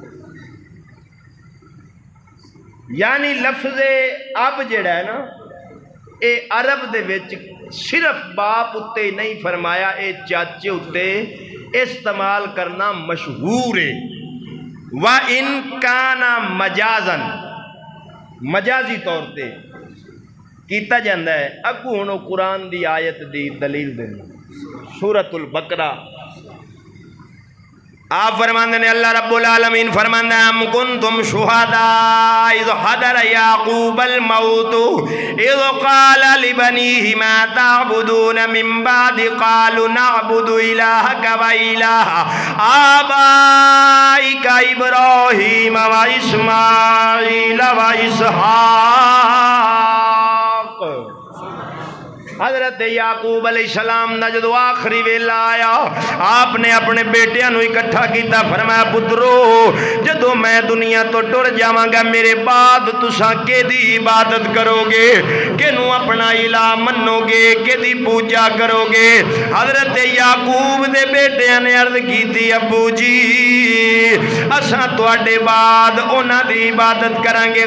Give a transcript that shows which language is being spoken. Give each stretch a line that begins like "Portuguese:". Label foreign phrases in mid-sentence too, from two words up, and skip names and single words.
Punjabi: یعنی لفظ اب جیڑا ہے نا اے عرب دے وچ صرف باپ اتے نہیں فرمایا اے چاچے اتے استعمال کرنا مشہور ہے.
Arabic: وَإِن كَانَ مَجَازًا
Punjabi: مجازی طور تے کیتا جاندہ ہے. اگو ہنو قرآن دی آیت دی دلیل دینا سورۃ البقرہ. آپ فرماندے نے اللہ رب العالمین فرماندہ
Arabic: ام کنتم شہداء اذ حضر یعقوب الموت اذ قال لبنیہ ما تعبدون من بعد قالوا نعبد الہک و الہ آبائک ابراہیم و اسماعیل و اسحاق.
Punjabi: حضرت یعقوب علیہ السلام دا جدو آخری ویلا آیا آپ نے اپنے بیٹیاں نو اکٹھا کیتا. فرمایا پترو جدو میں دنیا تو ٹر جاواں گا میرے بعد تساں کے دی عبادت کرو گے کہ نو اپنا الہ منو گے کہ دی پوجا کرو گے. حضرت یعقوب دے بیٹیاں نے عرض کی تھی ابو جی اساں تواڈے بعد انہاں دی عبادت کریں گے.